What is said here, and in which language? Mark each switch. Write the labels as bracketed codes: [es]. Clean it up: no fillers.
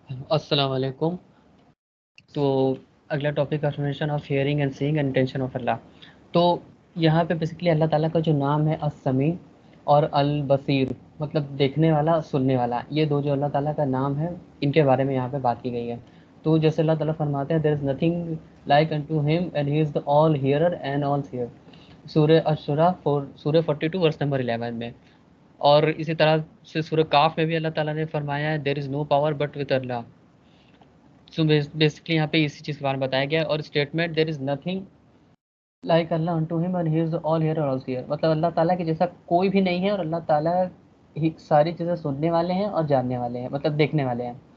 [ur] السلام علیکم. تو اگلا topic affirmation of hearing and saying and intention of اللہ. تو یہاں پہ بیسیکلی اللہ تعالیٰ کا جو نام ہے السمیع اور البصیر، مطلب دیکھنے والا سننے والا، یہ دو جو اللہ تعالیٰ کا نام ہے ان کے بارے میں یہاں پہ بات کی گئی ہے. تو جیسے اللہ تعالیٰ فرماتے ہیں [en] there is nothing like unto him and he is the all hearer and all seer، [ur] سورہ الشورى سورہ 42 ورس نمبر 11 میں. اور اسی طرح سے سورہ کاف میں بھی اللہ تعالیٰ نے فرمایا ہے [en] there is no power but with Allah. [ur] So basically یہاں پہ اسی چیز کے بارے میں بتایا گیا ہے. اور statement [en] there is nothing like Allah unto him and he is all hearer all seer، [ur] مطلب اللہ تعالیٰ کے جیسا کوئی بھی نہیں ہے اور اللہ تعالیٰ ہی ساری چیزیں سننے والے ہیں اور جاننے والے ہیں، مطلب دیکھنے والے ہیں.